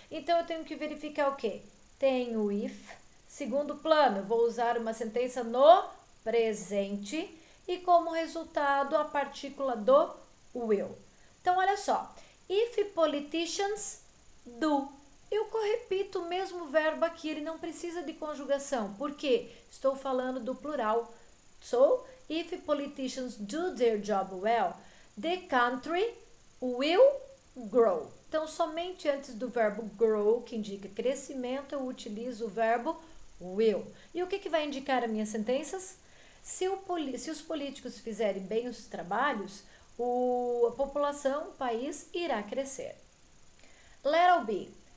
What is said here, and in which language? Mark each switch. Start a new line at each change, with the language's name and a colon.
Portuguese: Então, eu tenho que verificar o quê? Tenho o if. Segundo plano, eu vou usar uma sentença no presente e como resultado a partícula do will. Então, olha só.
English: If politicians do.
Portuguese: Eu repito o mesmo verbo aqui, ele não precisa de conjugação. Por quê? Estou falando do plural.
English: So, if politicians do their job well, the country will grow.
Portuguese: Então, somente antes do verbo grow, que indica crescimento, eu utilizo o verbo will. E o que vai indicar as minhas sentenças? Se os políticos fizerem bem os trabalhos, a população, o país, irá crescer. Letter B.